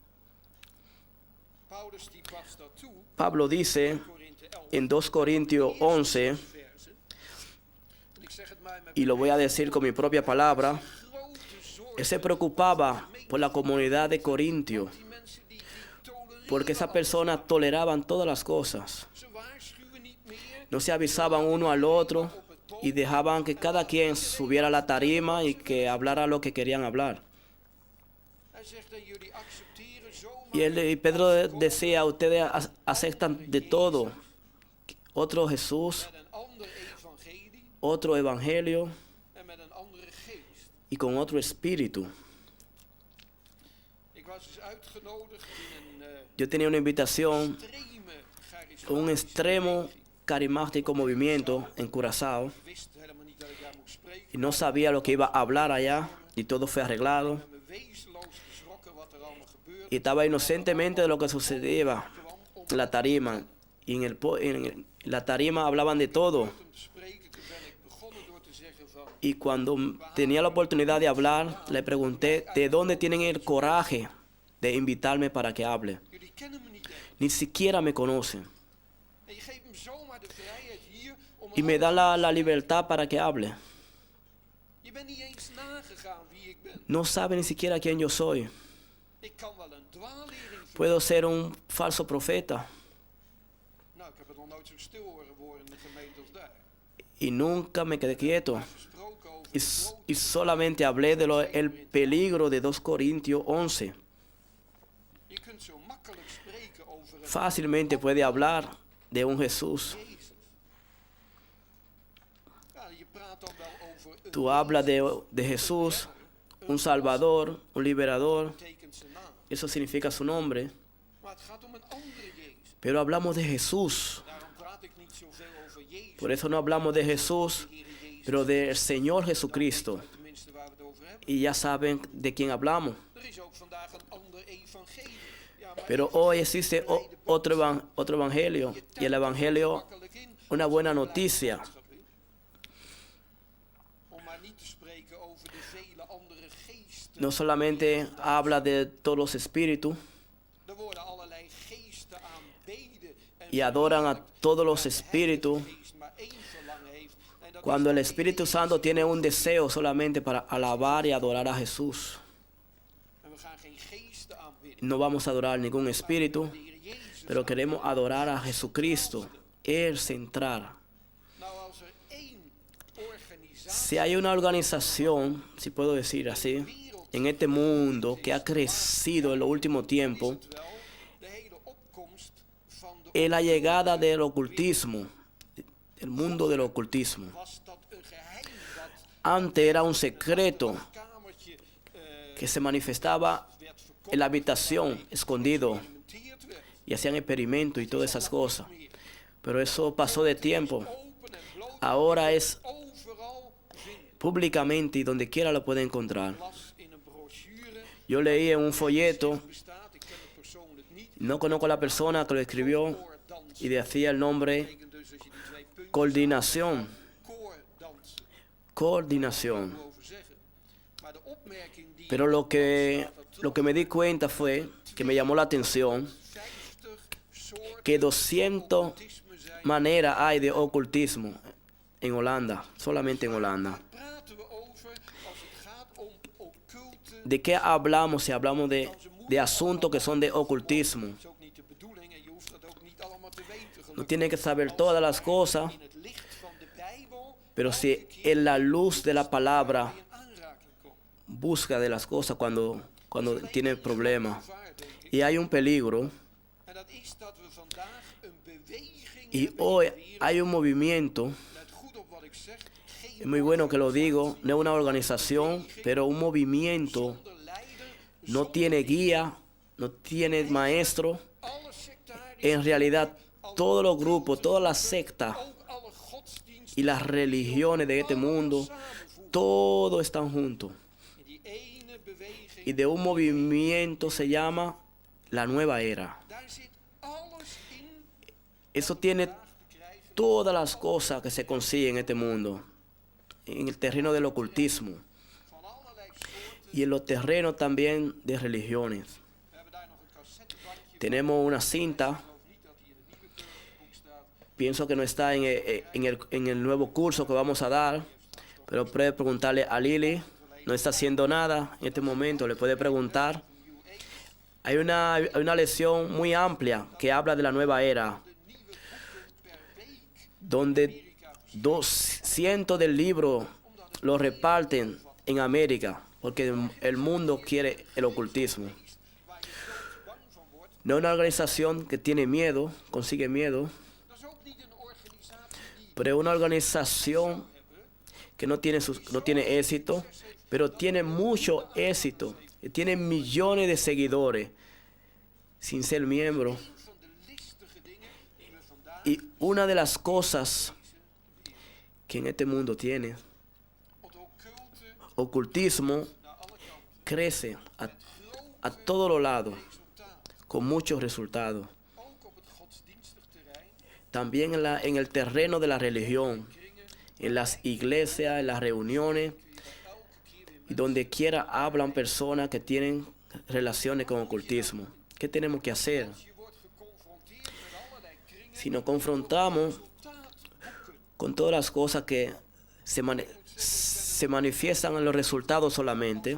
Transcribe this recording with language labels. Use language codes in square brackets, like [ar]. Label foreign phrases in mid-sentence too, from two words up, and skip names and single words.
[nl] Paulus die past dat toe, [es] Pablo dice [nl] Korinthe 11 [es] en 2 Corintios 11, [nl] versen. En ik zeg het maar met [es] y lo voy a decir con mi propia palabra, [nl] grote zorg. [es] él se preocupaba por la comunidad de Corintio, [nl] Die mensen die tolereren, [es] porque esas personas toleraban todas las cosas. [nl] ze waarschuwen niet meer. [es] No se avisaban uno al otro y dejaban que cada quien subiera a la tarima y que hablara lo que querían hablar. [nl] Hij zegt en jullie accepteren zomaar [es] Y Pedro decía, ustedes aceptan de todo. Otro Jesús, [nl] met een ander evangelie [es] otro evangelio [nl] en met een andere geest. [es] y con otro espíritu. [nl] Ik was dus uitgenodigd in een [es] Yo tenía una invitación, [nl] extreme [es] un [nl] charismatische [es] extremo [nl] beweging. [es] carismático movimiento en Curazao, [nl] Ik wist helemaal niet dat ik daar moest spreken. [es] y no sabía lo que iba a hablar allá, y todo fue arreglado. [nl] Ik ben me wezenloos geschrokken wat er allemaal gebeurde. [es] Y estaba inocentemente de lo que sucedía [nl] Kwam om [es] en la tarima. Y en la tarima hablaban de todo. [nl] hem te spreken. Toen ben ik begonnen door te zeggen van... [es] Y cuando tenía la oportunidad de hablar, le pregunté, ¿de dónde tienen el coraje de invitarme para que hable? [nl] Jullie kennen me niet eens. [es] Ni siquiera me conocen. [nl] En je geeft me zomaar de vrijheid hier om... [es] Y me da la libertad para que hable. [nl] Je bent niet eens nagegaan wie ik ben. [es] No sabe ni siquiera quién yo soy. [nl] Ik kan wel een dwaallering voor... [es] Puedo ser un falso profeta. [nl] Nou, ik heb het nog nooit zo stil horen worden in de gemeente als daar. [es] Y nunca me quedé quieto. [nl] Gesproken over [es] Y solamente hablé de el peligro de 2 Corintios 11. [nl] Je kunt zo makkelijk spreken over een [es] Fácilmente puede hablar de un Jesús. [nl] Jezus. Ja, je praat dan wel over een [es] Tú hablas de Jesús, un Salvador, un Liberador. [nl] betekent zijn naam. [es] Eso significa su nombre. [nl] Maar het gaat om een andere Jezus. [es] Pero hablamos de Jesús. [nl] Daarom praat ik niet zoveel over Jezus. [es] Por eso no hablamos de Jesús, [nl] De Heere Jezus. [es] pero del Señor Jesucristo. [nl] Tenminste waar we het over hebben. [es] Y ya saben de quién hablamos. [nl] Er is ook vandaag een ander evangelie. Ja, maar [es] Pero hoy existe otro evangelio. Y el evangelio, [nl] makkelijk in. [es] una buena noticia. [nl] Om maar niet te spreken over de vele andere geesten. [es] No solamente habla de todos los espíritus [nl] Er worden allerlei geesten aanbeden. En [es] y adoran a todos los espíritus, [nl] geest maar één verlangen heeft. En dat [es] cuando [nl] is [es] el [nl] de [es] Espíritu Santo tiene un deseo solamente para alabar y adorar a Jesús. [nl] En we gaan geen geesten de aanbidding. [es] No vamos a adorar ningún espíritu, [nl] De Heer Jezus. [es] pero queremos adorar a Jesucristo, el central. [nl] Nou, als er één organisatie [es] Si hay una organización, si puedo decir así, en este mundo que ha crecido en los últimos tiempos, [nl] is het wel de hele opkomst van de [es] es la llegada del ocultismo, el mundo del ocultismo. [nl] was dat een geheim dat [es] Antes era un secreto [nl] kamertje [es] que se manifestaba [nl] werd verkocht, en [es] la habitación, escondido, [nl] geïmplementeerd werd. [es] y hacían experimentos y todas esas cosas. Pero eso pasó de tiempo. [nl] Open en bloot [es] Ahora es [nl] overal vinden. [es] públicamente y donde quiera lo puede encontrar. [nl] Las in een brochure [es] Yo leí en un folleto, [nl] bestaat, ik ken het persoonlijk niet, [es] no conozco a la persona que lo escribió [nl] koordans. [es] y decía el nombre [nl] Betekent dus als je die twee puntjes [es] coordinación. [nl] koordansen. [es] Coordinación. [nl] Over zeggen. Maar de opmerking die [es] Pero lo que me di cuenta fue, que me llamó la atención, [nl] 50 soorten [es] que 200 [nl] occultisme zijn. [es] maneras hay de ocultismo en Holanda, solamente en Holanda. [nl] Praten we over als het gaat om occulte. [es] ¿De qué hablamos si hablamos de asuntos que son de ocultismo? [nl] Dat is ook niet de bedoeling en je hoeft dat ook niet allemaal te weten. [es] No [nl] gelukkig. [es] tiene que saber todas las cosas, [nl] In het licht van de Bijbel [es] pero si en la luz de la palabra [nl] in aanraking komt. [es] busca de las cosas cuando tiene problemas. [nl] Gevaar, denk ik. [es] Y hay un peligro, [nl] En dat is dat we vandaag een beweging [es] y [nl] hebben [es] hoy [nl] in de wereld. [es] hay un movimiento, [nl] Let goed op wat ik zeg. Geen [es] es muy bueno que lo digo, no es una organización, pero un movimiento [nl] zonder leider, [es] no tiene guía, no tiene maestro. [nl] alle sectariërs, [es] En realidad, todos los grupos, todas las sectas [nl] ook alle godsdiensten [es] y las religiones de este mundo, todos están juntos. [nl] in die ene beweging. [es] Y de un movimiento se llama la nueva era. [nl] Daar zit alles in [es] Eso tiene [nl] vandaag te krijgen [es] todas las cosas que se consiguen en este mundo, en el terreno del ocultismo [nl] van allerlei soorten. [es] y en los terrenos también de religiones. [nl] We hebben daar nog een cassettebandje. [es] Tenemos una cinta, [nl] Ik geloof niet dat die in het nieuwe cursusboek staat. [es] pienso que no está en el nuevo curso que vamos a dar, pero puede preguntarle a Lili, no está haciendo nada en este momento, le puede preguntar. Hay una lección muy amplia que habla de la nueva era, donde 200 del libro lo reparten en América, porque el mundo quiere el ocultismo. No una organización que tiene miedo, consigue miedo, [nl] Dat is ook niet een organisatie die [es] pero es una organización que no tiene éxito, pero tiene mucho éxito, y tiene millones de seguidores sin ser miembro. [nl] van de listige dingen die we vandaag [es] Y una de las cosas que en este mundo tiene, [nl] het occulte [es] ocultismo, [nl] naar alle kanten [es] crece a todos los lados, [nl] resultaat. [es] con muchos resultados. [nl] Ook op het godsdienstig terrein [es] También en el terreno de la religión, en las iglesias, en las reuniones, y donde quiera hablan personas que tienen relaciones con ocultismo. ¿Qué tenemos que hacer? [nl] je wordt geconfronteerd met allerlei kringen [es] Si nos confrontamos con todas las cosas que se manifiestan en los resultados solamente,